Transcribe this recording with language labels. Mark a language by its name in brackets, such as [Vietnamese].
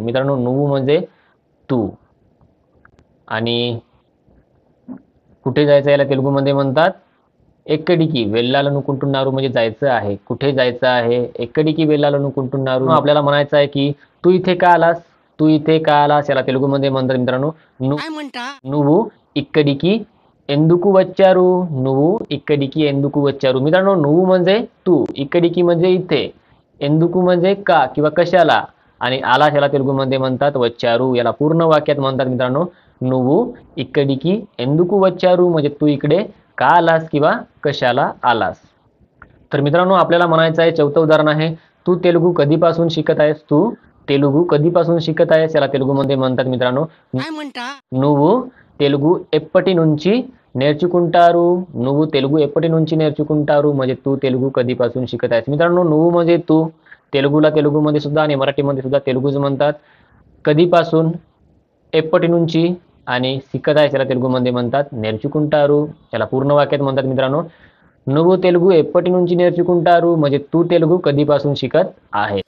[Marathi] मित्रांनो, నువ్వు म्हणजे तू, आणि कुठे जायचं याला तेलुगूमध्ये म्हणतात [Telugu] ఎక్కడికి వెళ్ళాలనుకుంటున్నారు [Marathi] म्हणजे जायचं आहे, कुठे जायचं आहे, ఎక్కడికి వెళ్ళాలనుకుంటున్నారు. आपल्याला म्हणायचं आहे की तू इथे का आलास, तू इथे का आलास याला तेलुगुमध्ये म्हणतात मित्रांनो काय म्हणता [Telugu] నువ్వు ఇక్కడికి ఎందుకు వచ్చారు, నువ్వు ఇక్కడికి ఎందుకు వచ్చారు. [Marathi] मित्रांनो నువ్వు म्हणजे तू, इక్కడికి म्हणजे इथे, ఎందుకు म्हणजे का किंवा कशाला आणि आलास याला तेलुगुमध्ये म्हणतात వచ్చారు. याला पूर्ण वाक्यात म्हणतात मित्रांनो [Telugu] నువ్వు ఇక్కడికి ఎందుకు వచ్చారు [Marathi] म्हणजे तू इकडे का आलास किंवा कशाला आलास. तर मित्रांनो आपल्याला म्हणायचं आहे चौथं उदाहरण आहे तू तेलुगू कधीपासून शिकत आहेस, तू तेलुगू कधीपासून शिकत आहेस याला तेलुगुमध्ये म्हणतात मित्रांनो काय म्हणता [Telugu] నువ్వు తెలుగు ఎప్పటి నుంచి నేర్చుకుంటారు, నువ్వు తెలుగు ఎప్పటి నుంచి నేర్చుకుంటారు [Marathi] म्हणजे तू तेलुगू कधीपासून शिकत आहेस. मित्रांनो నువ్వు म्हणजे तू, तेलुगूला तेलुगूमध्ये सुद्धा आणि मराठीमध्ये सुद्धा तेलुगूच म्हणतात. कधीपासून [Telugu] एप्पटी नुंची [Marathi] आणि शिकत आहेस याला तेलुगूमध्ये म्हणतात నేర్చుకుంటారు. याला पूर्ण वाक्यात म्हणतात मित्रांनो [Telugu] నువ్వు తెలుగు ఎప్పటి నుంచి నేర్చుకుంటారు [Marathi] म्हणजे तू तेलुगू कधीपासून शिकत आहे.